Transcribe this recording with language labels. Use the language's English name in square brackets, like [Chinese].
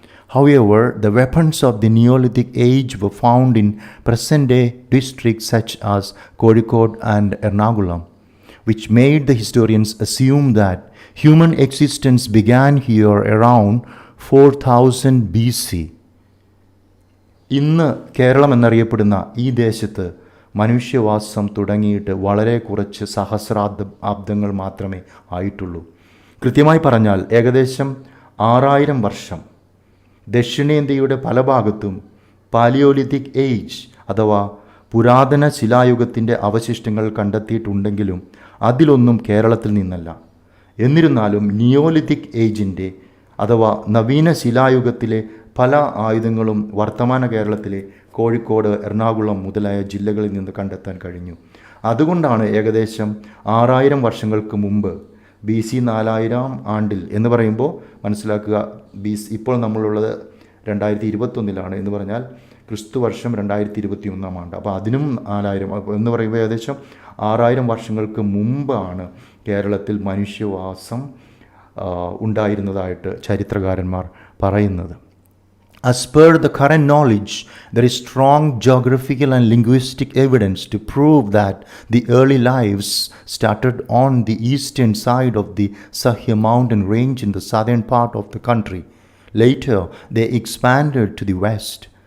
[English] However, the weapons of the Neolithic age were found in present-day districts such as Calicut and Ernakulam, which made the historians assume that human existence began here around 4000 BC. [Malayalam] ഇന്ന് കേരളം എന്നറിയപ്പെടുന്ന ഈ ദേശത്ത് മനുഷ്യവാസം തുടങ്ങിയിട്ട് വളരെ കുറച്ച് സഹസ്രാബ്ദങ്ങൾ മാത്രമേ ആയിട്ടുള്ളൂ. കൃത്യമായി പറഞ്ഞാൽ ഏകദേശം 6000 വർഷം ദക്ഷിണേന്ത്യയുടെ പല ഭാഗത്തും പാലിയോലിത്തിക് ഏജ് അഥവാ പുരാതന ശിലായുഗത്തിൻ്റെ അവശിഷ്ടങ്ങൾ കണ്ടെത്തിയിട്ടുണ്ടെങ്കിലും അതിലൊന്നും കേരളത്തിൽ നിന്നല്ല. എന്നിരുന്നാലും നിയോലിത്തിക് ഏജിൻ്റെ അഥവാ നവീന ശിലായുഗത്തിലെ പല ആയുധങ്ങളും വർത്തമാന കേരളത്തിലെ കോഴിക്കോട്, എറണാകുളം മുതലായ ജില്ലകളിൽ നിന്ന് കണ്ടെത്താൻ കഴിഞ്ഞു. അതുകൊണ്ടാണ് ഏകദേശം 6000 വർഷങ്ങൾക്ക് മുമ്പ് BC 4000 ആണ്ടിൽ എന്ന് പറയുമ്പോൾ മനസ്സിലാക്കുക, ഇപ്പോൾ നമ്മളുള്ളത് 2021 എന്ന് പറഞ്ഞാൽ ക്രിസ്തു വർഷം 2021 ആണ്ട്. അപ്പോൾ അതിനും 4000 എന്ന് പറയുമ്പോൾ ഏകദേശം 6000 വർഷങ്ങൾക്ക് മുമ്പാണ് കേരളത്തിൽ മനുഷ്യവാസം ഉണ്ടായിരുന്നതായിട്ട് ചരിത്രകാരന്മാർ പറയുന്നത്. [English] As per the current knowledge, there is strong geographical and linguistic evidence to prove that the early lives started on the eastern side of the Sahya mountain range in the southern part of the country. Later, they expanded to the west.